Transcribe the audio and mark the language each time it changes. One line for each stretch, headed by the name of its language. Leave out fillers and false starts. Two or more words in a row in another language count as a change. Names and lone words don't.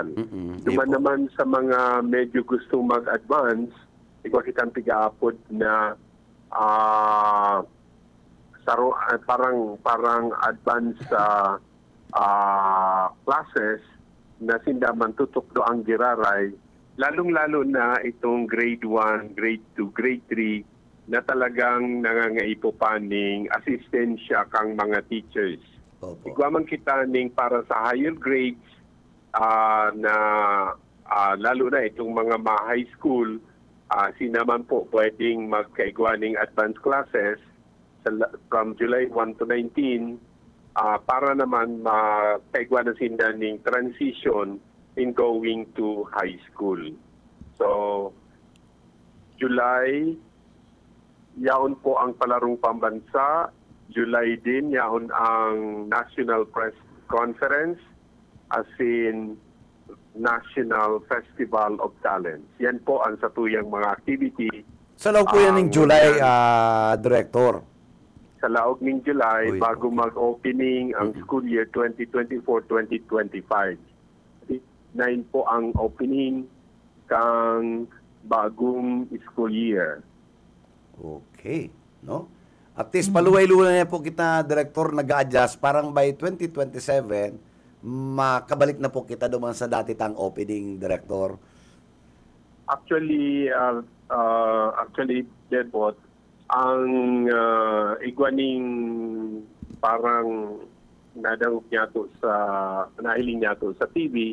Bikol: Duman naman sa mga medyo gustong mag-advance, ikaw kitang tigaapod na parang
English: advance classes
Bikol: na sindaman tutok do ang giraray, lalong-lalo na itong grade 1, grade 2, grade 3 na talagang nangangaipo pa ning asistensya kang mga teachers. Igwaman kita ning para sa
English: higher grades
Bikol: na lalo na itong mga high school, sinaman po pwedeng magkaigwa ning
English: advanced classes from July 1 to 19
Bikol: para naman makaigwa na sinda ning
English: transition in going to high school.
Bikol: So, July, yaon po ang palarong pambansa. July din, yaon ang National Press Conference as in National Festival of Talents. Yan po ang satuyang mga activity. Sa laog po yan ng July, Director. Sa laog ng July, bago okay. mag-opening ang school year 2024-2025. 9 po ang opening kang bagong school year. Okay, no? At least paluway-luway na po kita, Director, nag-adjust. Parang by 2027, makabalik na po kita duman sa dati tang opening, Director. Actually, Debot, ang igwaning parang nahiling niya to sa TV.